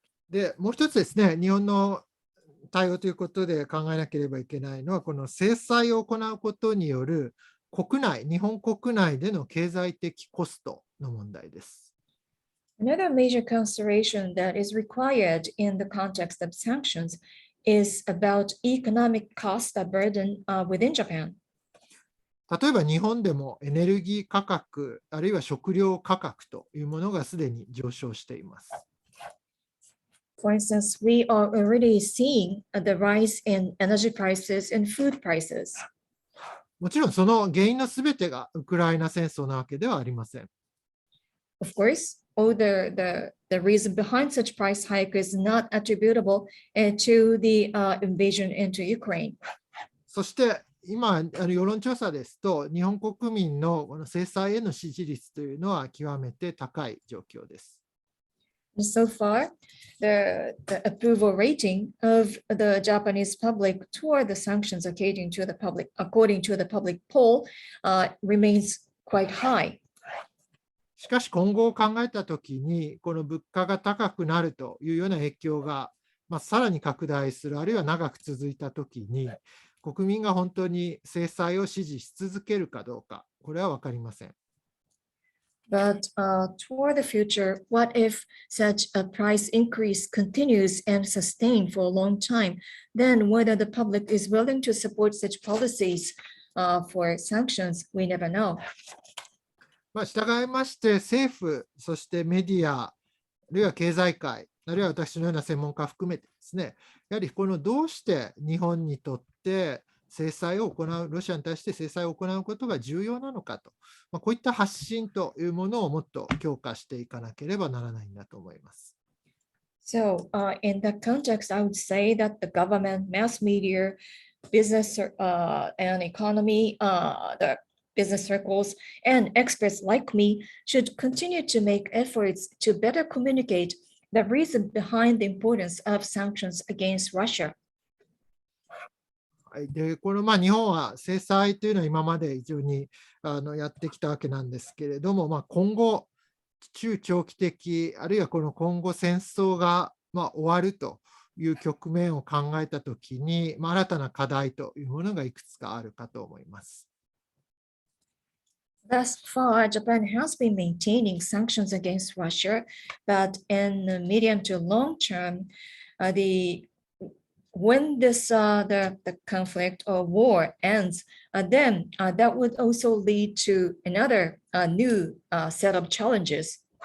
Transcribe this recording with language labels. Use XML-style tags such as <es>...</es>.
<ja>で、もう一つですね、日本の対応ということで考えなければいけないのは、この制裁を行うことによる日本国内での経済的コストの問題です。</ja> <en>Another major consideration that is required in the context of sanctions is about economic cost burden within Japan.</en> <ja>例えば日本でもエネルギー価格、あるいは食料価格というものがすでに上昇しています。</ja> <en>For instance, we are already seeing the rise in energy prices and food prices.</en> <ja>もちろんその原因のすべてがウクライナ戦争なわけではありません。</ja> <en>Of course, all the reason behind such price hike is not attributable to the invasion into Ukraine.</en> <ja>そして今、世論調査ですと、日本国民のこの制裁への支持率というのは極めて高い状況です。</ja> <en>So far, the approval rating of the Japanese public toward the sanctions according to the public poll remains quite high.</en> <ja>しかし今後を考えたときに、この物価が高くなるというような影響が、さらに拡大する、あるいは長く続いたときに、国民が本当に制裁を支持し続けるかどうか、これは分かりません。</ja> <en>But toward the future, what if such a price increase continues and sustained for a long time? Then whether the public is willing to support such policies for sanctions, we never know.</en> <ja>従いまして政府、そしてメディア、あるいは経済界、あるいは私のような専門家含めてですね、やはりどうして日本にとって制裁を行う、ロシアに対して制裁を行うことが重要なのかと、こういった発信というものをもっと強化していかなければならないんだと思います。</ja> <en>So in that context, I would say that the government, mass media, business and economy, the business circles, and experts like me should continue to make efforts to better communicate the reason behind the importance of sanctions against Russia.</en> <ja>でこの日本は制裁というのは今まで非常にやってきたわけなんですけれども、今後、中長期的、あるいは今後戦争が終わるという局面を考えたときに、新たな課題というものがいくつかあるかと思います。</ja> <en>Thus far, Japan has been maintaining sanctions against Russia, but in the medium to long term, when the conflict or war ends, then that would also lead to another new set of challenges.</en>